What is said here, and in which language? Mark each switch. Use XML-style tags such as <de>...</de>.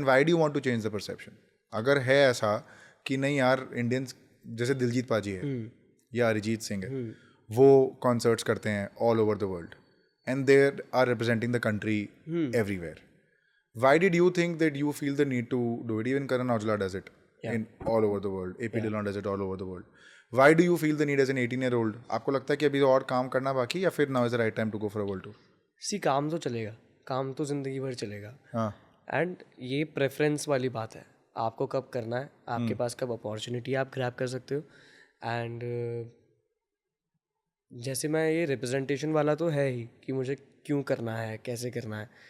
<en>And why do you want to change the perception?</en> <hi>अगर है ऐसा कि नहीं यार इंडियंस, जैसे दिलजीत पाजी है या अरिजीत सिंह है, वो कॉन्सर्ट्स करते हैं</hi> <en>All over the world and they are representing the country everywhere, why did you think that you feel the need to do it? Even Karan Aujla does it in all over the world, AP Dillon does it all over the world. Why do you feel the need as an 18-year-old?</en> <hi>आपको लगता है कि अभी और काम करना बाकी,</hi> <en>या फिर now is the right time to go for a world tour?</en> <hi>काम तो चलेगा, काम तो ज़िंदगी भर चलेगा। हाँ एंड ये प्रेफरेंस वाली बात है, आपको कब करना है, आपके पास कब अपॉर्चुनिटी आप ग्रैब कर सकते हो। एंड जैसे मैं ये रिप्रेजेंटेशन वाला तो है ही कि मुझे क्यों करना है, कैसे करना है।</hi>